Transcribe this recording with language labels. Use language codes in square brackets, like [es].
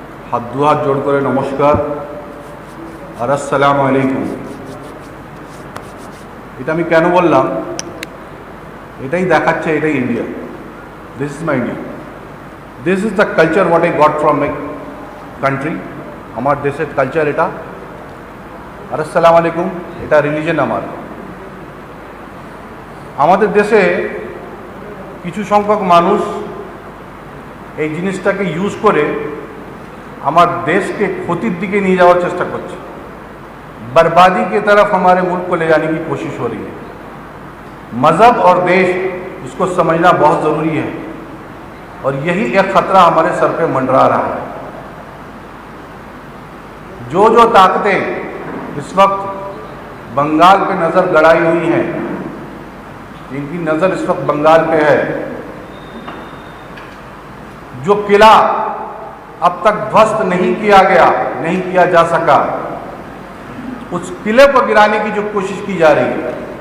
[hi] हाथ दो हाथ जोड़ कर नमस्कार और अस्सलामु आलैकुम। [bn] এটা আমি কেন বললাম, এটাই দেখাচ্ছে এটাই India. [en] This is my India, this is the culture what I got from my country. [bn] আমার দেশের কালচার এটা। আর আসসালামু আলাইকুম, এটা রিলিজন আমার। আমাদের দেশে কিছু সংখ্যক মানুষ এই জিনিসটাকে ইউজ করে আমার দেশকে ক্ষতির দিকে নিয়ে যাওয়ার চেষ্টা করছে। [hi] बर्बादी की तरफ हमारे मुल्क को ले जाने की कोशिश हो रही है। मज़हब और देश, इसको समझना बहुत ज़रूरी है और यही एक ख़तरा हमारे सर पे मंडरा रहा है। जो जो ताकतें इस वक्त बंगाल पे नज़र गड़ाई हुई हैं, जिनकी नज़र इस वक्त बंगाल पे है, जो किला अब तक ध्वस्त नहीं किया गया, नहीं किया जा सका, उस किले को गिराने की जो कोशिश की जा रही है।